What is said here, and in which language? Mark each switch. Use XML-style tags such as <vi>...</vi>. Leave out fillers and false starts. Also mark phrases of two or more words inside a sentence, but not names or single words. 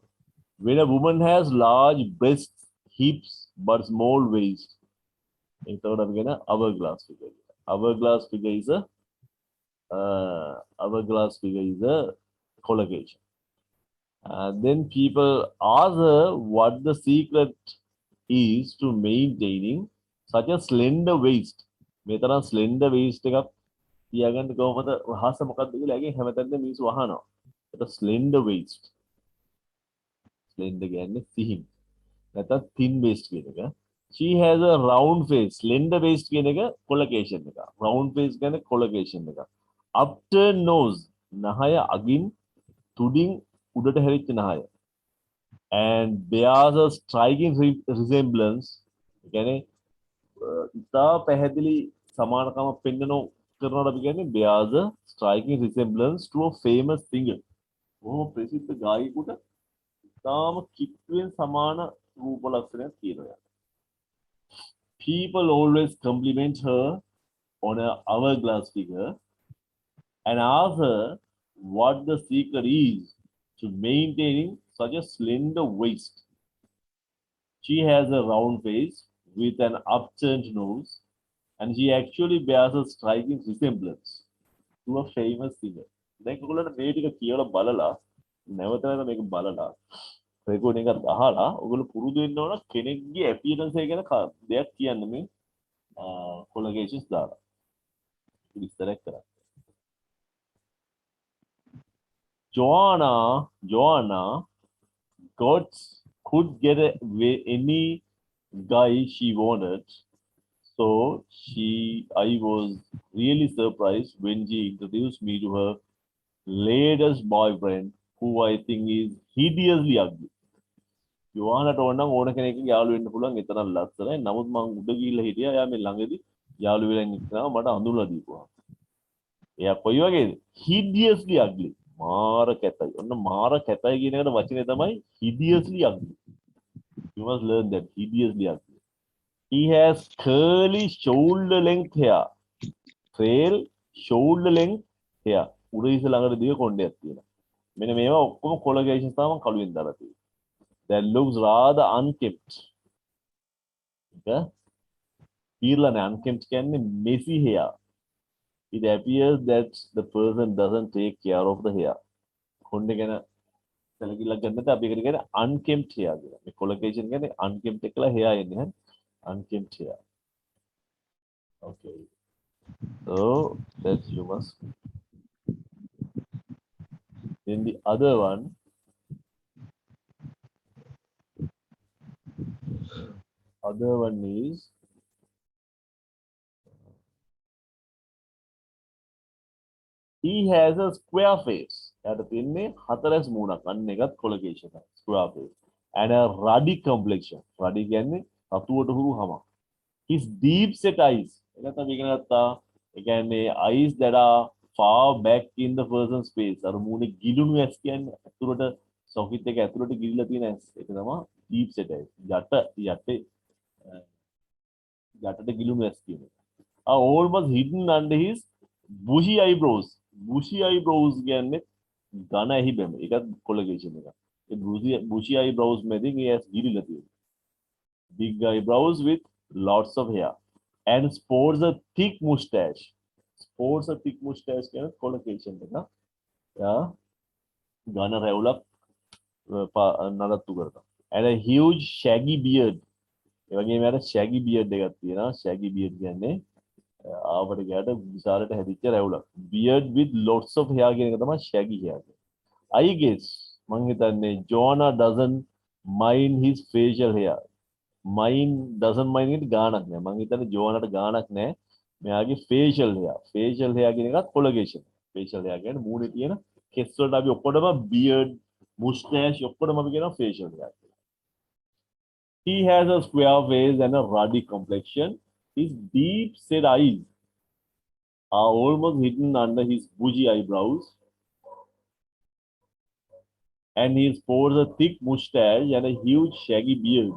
<en>When a woman has large breasts, hips but small waist.</en> <si>එතකොට අපි කියන</si> <en>hourglass figure. Hourglass figure is a collocation. Then people ask her what the secret is to maintaining such a slender waist.</en> <si>මේ තරම්</si> <en>slender waist</en> <si>එකක් තියාගන්න කොහොමද රහස මොකක්ද කියලා ඇගෙන් හැමතැනම මිනිස්සු අහනවා. ඒක</si> <en>slender waist.</en> <si>slender කියන්නේ සිහින්. නැත්නම්</si> <en>thin waist</en> <si>කියන එක.</si> <en>She has a round face. Slender waist</en> <si>කියන එක collocation එක.</si> <en>Round face</en> <si>කියන්නේ collocation එක.</si> <en>Upturned nose.</en> <si>නහය අගින් තුඩින් උඩට හැරිච්ච නහය.</si> <en>And bears a striking resemblance.</en> <si>ඒ කියන්නේ ඉතා පැහැදිලි සමානකම පෙන්වන කරනවට අපි කියන්නේ</si> <en>bears a striking resemblance to a famous singer.</en> <si>බොහොම ප්‍රසිද්ධ ගායකයෙකුට ඉතාම කිට්ටුවෙන් සමාන රූප ලක්ෂණයක් තියෙනවා.</si> <en>People always compliment her on her hourglass figure and ask her what the secret is to maintaining such a slender waist. She has a round face with an upturned nose, and she actually bears a striking resemblance to a famous singer.</en> <si>දැන් ඔයගොල්ලන්ට මේ ටික කියලා බලලා නැවත නැවත මේක බලලා රෙකෝඩින් එකක් අහලා ඔයගොල්ලෝ පුරුදු වෙන්න ඕන කෙනෙක්ගේ ඇපියරන්ස් එක ගැන දෙයක් කියන්න මේ කොලොකේෂන්ස් දාලා විස්තරයක් කරන්න.</si> <en>Joanna could get any guy she wanted. So I was really surprised when she introduced me to her latest boyfriend, who I think is hideously ugly.</en> <si>Joannaට ඕනනම් ඕන කෙනෙක්ගේ යාළු වෙන්න පුළුවන් එතරම් ලස්සනයි. නමුත් මම උඩ ගිහිල්ලා හිටියා. එයා මේ ළඟදී යාළු වෙලා ඉන්නවා මට අඳුරලා දීපුවා. එයා කොයි වගේද?</si> <en>Hideously ugly.</en> <si>මාර කැතයි. ඔන්න මාර කැතයි කියන එකට වචනේ තමයි</si> <en>hideously ugly. You must learn that. Hideously ugly. He has curly shoulder length hair. Trail shoulder length hair.</en> <si>උඩ ඉස ළඟට දිග කොණ්ඩයක් තියෙනවා. මෙන්න මේවා ඔක්කොම කොලොකේෂන්ස් තමයි මම කළුවෙන් දාලා තියෙන්නේ.</si> <en>That looks rather unkempt. Okay? Peerlane unkempt කියන්නේ messy hair. It appears that the person doesn't take care of the hair.</en> <si>කොණ්ඩේ ගැන සැලකිල්ලක් ගන්න නැත්නම් අපි ඒකට කියන්නේ</si> <en>unkempt hair</en> <si>කියලා. මේ කොලොකේෂන් කියන්නේ unkempt එකලා hair එන්නේ හැ.</si> <en>Unkempt hair. Okay. So that you must Then the other one is he has a square face.</en> <si>එයාට තියෙන්නේ හතරස් මූණක්. අන්න එකත් collocation එකක්.</si> <en>Square face. And a ruddy complexion. Ruddy</en> <si>කියන්නේ රතුවට හුරු හමක්.</si> <en>His deep set eyes.</en> <si>එකත් අපි ඉගෙන ගත්තා. ඒ කියන්නේ</si> <en>eyes that are far back in the person's face.</en> <si>අර මූණේ ගිලුණු ඇස් කියන්නේ අතුරට socket එක ඇතුළට ගිලිලා තියෙන ඇස්. ඒක තමයි</si> <en>deep set eyes.</en> <si>යටට ගිලුණු ඇස් කියන්නේ.</si> <en>Are almost hidden under his bushy eyebrows. Bushy eyebrows</en> <si>කියන්නේ ඝන ඇහි බැම. ඒකත් collocation එකක්. ඒ</si> <en>bushy eyebrows</en> <si>මැදින් ඒ ඇස් ගිලිලා තියෙනවා.</si> <en>Big eyebrows with lots of hair and sports a thick mustache. Sports a thick mustache</en> <si>කියන collocation එක. යා ඝන රැවුලක් නඩත්තු කරනවා.</si> <en>And a huge shaggy beard.</en> <si>ඒ වගේම යාට</si> <en>shaggy beard</en> <si>එකක් තියෙනවා.</si> <en>Shaggy beard</en> <si>කියන්නේ ආවට ගියාට විශාලට හැදිච්ච රැවුලක්.</si> <en>Beard with lots of hair</en> <si>කියන එක තමයි</si> <en>shaggy hair. I guess</en> <si>මං හිතන්නේ</si> <en>Jonah doesn't mind his facial hair. doesn't mind it</en> <si>ගානක් නෑ. මං හිතන්නේ ජෝනාට ගානක් නෑ.</si> <en>මෙයාගේ facial hair. Facial hair</en> <si>කියන එකත්</si> <en>collocation.</en> <si>Facial hair කියන්නේ මූණේ තියෙන කෙස් වලට අපි ඔක්කොටම</si> <en>beard, mustache</en> <si>ඔක්කොටම අපි කියනවා</si> <en>facial hair. He has a square face and a ruddy complexion. His deep set eyes are almost hidden under his bushy eyebrows. And he sports a thick mustache and a huge shaggy beard.</en>